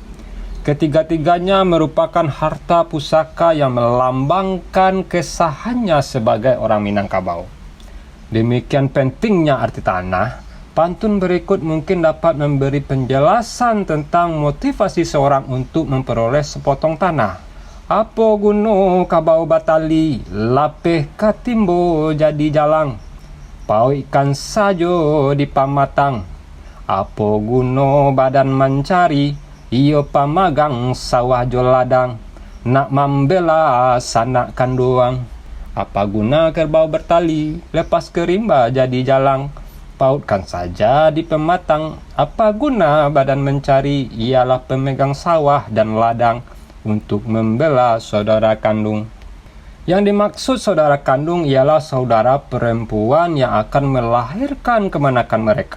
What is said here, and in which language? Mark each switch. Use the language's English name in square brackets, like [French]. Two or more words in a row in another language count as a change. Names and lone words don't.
[Indonesian] Ketiga-tiganya merupakan harta pusaka yang melambangkan kesahannya sebagai orang Minangkabau. Demikian pentingnya arti tanah. Pantun berikut mungkin dapat memberi penjelasan tentang motivasi seorang untuk memperoleh sepotong tanah. [Minangkabau] Apo guno kabau batali, lapeh katimbo jadi jalang. Pau ikan sajo di pamatang. Apo guno badan mencari, iyo pamagang sawah joladang, nak membela sanak kanduang. [Indonesian] Apa guna kerbau bertali, lepas kerimba jadi jalang. Pautkan saja di pematang, apa guna badan mencari, ialah pemegang sawah dan ladang untuk membela saudara kandung. Yang dimaksud saudara kandung ialah saudara perempuan yang akan melahirkan kemenakan mereka.